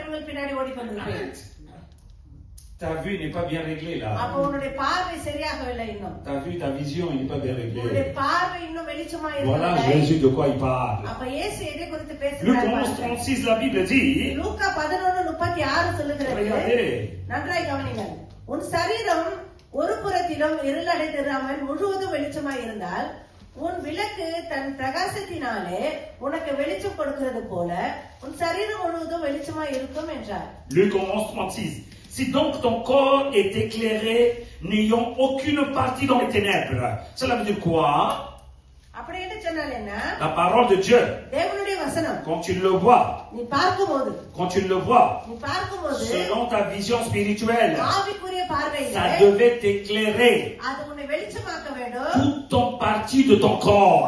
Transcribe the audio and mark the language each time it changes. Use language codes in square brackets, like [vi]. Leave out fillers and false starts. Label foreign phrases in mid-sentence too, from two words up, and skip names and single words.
[fr] Ta vue n'est pas bien réglée là. Ta vue, ta vision n'est pas bien réglée. Voilà Jésus de quoi il parle. Luc 11:36, la Bible dit. Regardez. [ta] உன் விளக்கு தன் பிரகாசத்தினாலே உனக்கு வெளிச்சம் கொடுக்கிறது போல உன் சரீரம் முழுவதும் வெளிச்சமாய் இருக்கும் என்றார். [fr] Luc 11:36. Si donc ton corps est éclairé, n'ayant aucune partie dans les ténèbres. Cela veut dire quoi? La parole de Dieu, quand tu le vois, selon ta vision spirituelle, ça devait t'éclairer toute ton partie de ton corps.